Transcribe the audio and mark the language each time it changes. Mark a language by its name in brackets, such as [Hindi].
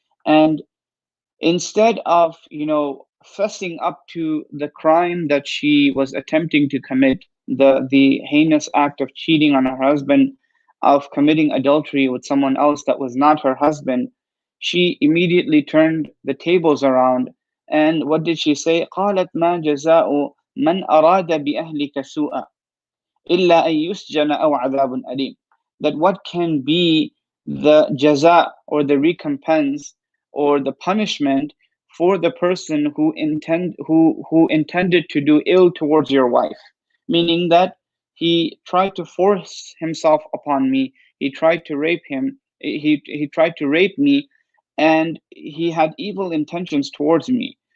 [English] And instead of fessing up to the crime that she was attempting to commit, the heinous act of cheating on her husband, of committing adultery with someone else that was not her husband, she immediately turned the tables around. And what did she say? [Arabic] قالت ما جزاء من أراد بأهلك سوءا إلا أن يسجن أو عذاب أليم. [English] That what can be the jaza, or the recompense, or the punishment for the person who intended to do ill towards your wife, meaning that he tried to force himself upon me, he tried to rape he tried to rape me, and he had evil intentions towards me.